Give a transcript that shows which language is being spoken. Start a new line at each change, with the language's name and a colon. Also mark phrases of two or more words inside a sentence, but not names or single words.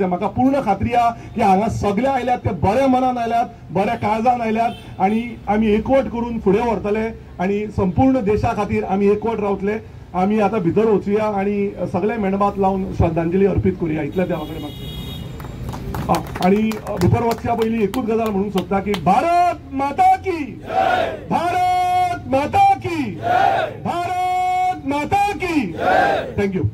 Konkani: म्हाका पूर्ण खात्री आहा की हांगा सगळे आयल्यात ते बऱ्या मनान आयल्यात, बऱ्या काळजान आयल्यात आणि आमी एकवट करून फुडें व्हरतले आणि संपूर्ण देशा खातीर आमी एकवट रावतले। आमी आता भितर वचुया आणि सगळे मेणबात लावून श्रद्धांजली अर्पीत करूया इतले देवा कडेन मागता। आणि भितर वचच्या पयलीं एकूच गजाल म्हणूंक सोदता की
Hindi: भारत माता की जय, भारत माता की जय, भारत माता की जय।
Konkani: थँक्यू।